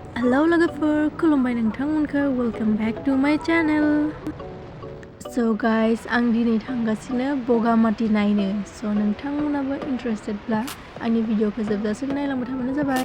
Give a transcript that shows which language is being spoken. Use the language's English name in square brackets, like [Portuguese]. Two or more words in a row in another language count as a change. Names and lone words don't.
[Bodo] Hello लोगोफोर खुलुमबाय नोंथांमोनखौ [English] welcome back to my channel. So guys [Bodo] आं दिनै थांगासिनो बगामाति नायनो. So नोंथांमोनाबो interestedब्ला आंनि भिडिअखौ जोबजासिम नायलांबाय थाबानो जाबाय.